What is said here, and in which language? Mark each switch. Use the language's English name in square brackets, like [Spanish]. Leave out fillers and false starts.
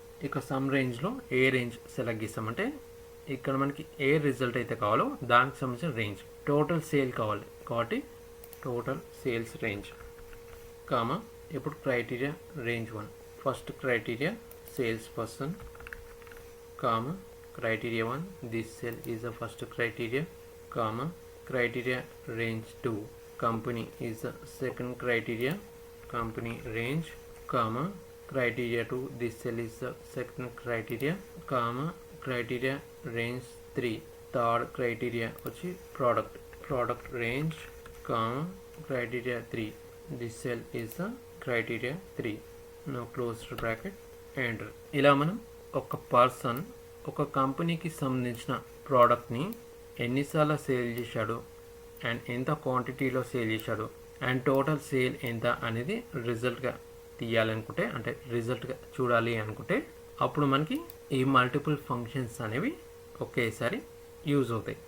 [Telugu] ఇక సమ్ రేంజ్లో ఏ range select చేస్తామంటే ఇక్కడ మనకి ఏ రిజల్ట్ అయితే కావాలో దానికి సంబంధించిన రేంజ్. టోటల్ సేల్ కావాలి కాబట్టి టోటల్ సేల్స్ రేంజ్, కామా ఇప్పుడు criteria range 1. [English] First criteria sales person, comma criteria 1. this cell is the first criteria, comma criteria range 2. company is the second criteria, company range, comma criteria 2. this cell is the second criteria, comma criteria range 3. third criteria వచ్చి product range, comma criteria 3. this cell is the criteria 3. now close bracket enter. [Telugu] ఇలా మనం ఒక person ఒక కంపెనీకి సంబంధించిన ప్రోడక్ట్ని ఎన్నిసార్లు sale చేశాడు అండ్ ఎంత క్వాంటిటీలో సేల్ చేశాడు అండ్ టోటల్ సేల్ ఎంత అనేది రిజల్ట్గా తీయాలనుకుంటే, అంటే రిజల్ట్గా చూడాలి అనుకుంటే అప్పుడు మనకి ఈ మల్టిపుల్ ఫంక్షన్స్ అనేవి ఒకేసారి యూజ్ అవుతాయి.